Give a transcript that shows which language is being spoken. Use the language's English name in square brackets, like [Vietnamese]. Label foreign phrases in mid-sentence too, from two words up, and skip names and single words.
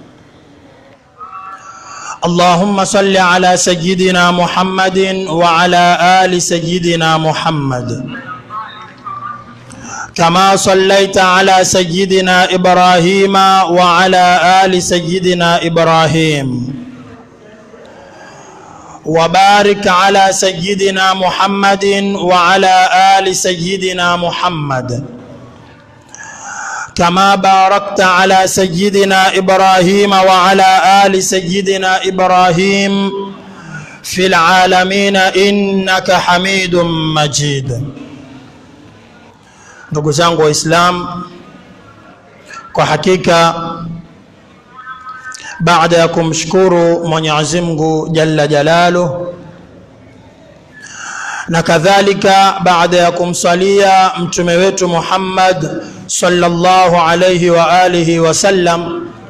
[Arabic] اللهم صل على سيدنا محمد وعلى آل سيدنا محمد، كما صليت على سيدنا إبراهيم وعلى آل سيدنا إبراهيم، وبارك على سيدنا محمد وعلى آل سيدنا محمد، كما باركت على سيدنا إبراهيم وعلى آل سيدنا إبراهيم في العالمين إنك حميد مجيد. [Swahili] Ndugu zangu Waislamu, kwa hakika baada ya kumshukuru Mwenyezi Mungu [Arabic] جل جلاله [Swahili] na kadhalika baada ya kumsalia mtume wetu Muhammad [Arabic] صلى الله عليه وعلى آله وسلم,